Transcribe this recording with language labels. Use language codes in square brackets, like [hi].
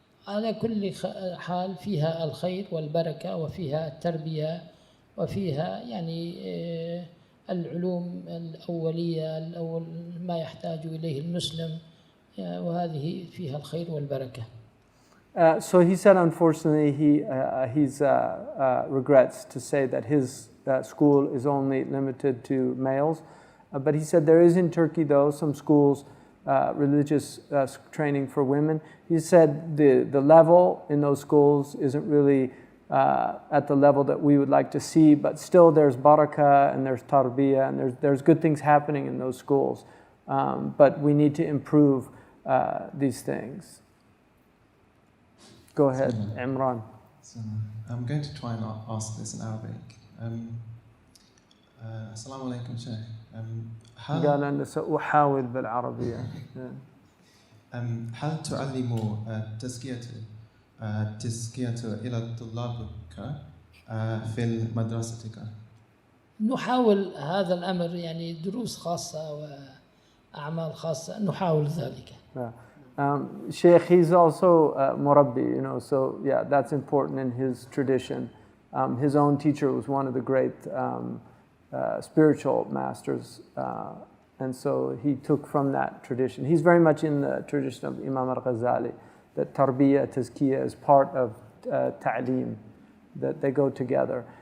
[ar] على كل حال فيها الخير والبركة وفيها التربية وفيها يعني العلوم الأولية ما يحتاج إليه المسلم وهذه فيها الخير والبركة. [en] So he said, unfortunately, he regrets to say that his school is only limited to males. But he said there is in Turkey, though, some schools, religious training for women. He said the level in those schools isn't really at the level that we would like to see, but still there's barakah and there's tarbiyah and there's good things happening in those schools. But we need to improve these things. Go ahead, Imran. So, I'm going to try and ask this in Arabic. [ar] Assalamu alaikum, Shaykh. قال أنا سأحاول بالعربية. هل تعلم تزكية إلى طلابك في مدرستك؟ نحاول هذا الأمر يعني دروس خاصة وأعمال خاصة نحاول ذلك. [en] Shaykh, he's also murabbi, you know, so yeah, that's important in his tradition. His own teacher was one of the great spiritual masters, and so he took from that tradition. He's very much in the tradition of Imam al-Ghazali, that tarbiyah, tazkiyah is part of ta'aleem, that they go together.